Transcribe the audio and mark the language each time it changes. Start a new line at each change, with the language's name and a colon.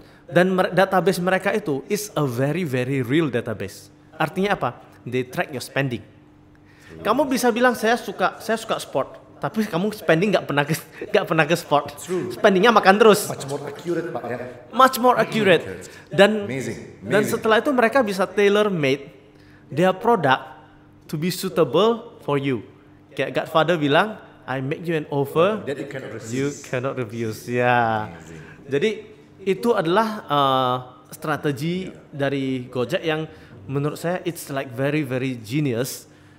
Indonesian: Dan
English: database
Indonesian: mereka itu
English: is a very very real database.
Indonesian: Artinya apa?
English: They track your spending.
Indonesian: Kamu bisa bilang saya suka sport, tapi kamu spending nggak pernah ke sport. Spendingnya makan terus.
English: Much more accurate, Pak ya. Much more accurate.
Indonesian: Dan
English: Amazing.
Indonesian: dan setelah itu mereka bisa
English: tailor made their product to be suitable for you.
Indonesian: Kayak
English: Godfather
Indonesian: bilang,
English: I make you an offer That you cannot refuse. Ya.
Indonesian: Jadi itu adalah strategi dari Gojek yang menurut saya
English: it's like very very genius.